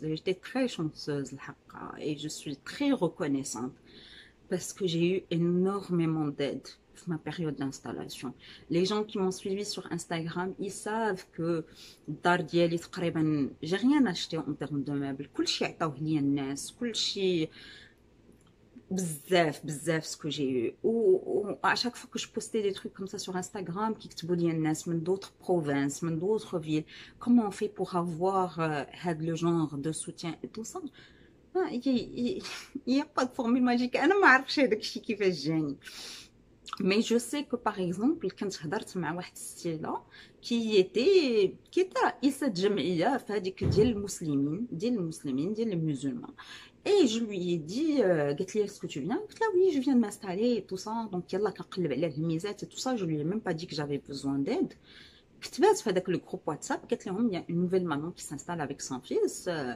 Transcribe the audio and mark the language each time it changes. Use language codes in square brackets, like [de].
[fr] J'étais très chanceuse, et je suis très reconnaissante parce que j'ai eu énormément d'aide pour ma période d'installation. Les gens qui m'ont suivi sur Instagram, ils savent que [ar] الدار ديالي تقريبا [fr] j'ai rien acheté en termes de meubles. [ar] كلشي عطاوه ليا الناس، كلشي بزاف بزاف [fr] ce que j'ai eu. Ou à chaque fois que je postais des trucs comme ça sur Instagram qui [ar] كتبوا لي الناس [fr] من d'autres provinces, من d'autres villes, comment on fait pour avoir le genre de soutien et tout ça. Il n'y a pas de formule magique. [ar] أنا ما عارفش هذاك الشيء كيفاش جاني. [fr] Mais je sais que par exemple [ar] كنت هضرت مع واحد السيدة [fr] qui était [ar] رئيسة جمعية في هذيك ديال المسلمين [fr] et je lui ai dit قالت لي est-ce que tu viens قلت لها oui je viens de m'installer et tout ça donc [ar] يلا كنقلب على الميزات [fr] et tout ça je lui ai même pas dit que j'avais besoin d'aide [ar] كتبات في هذاك الجروب واتساب قالت لهم [fr] il y a une nouvelle maman qui s'installe avec son fils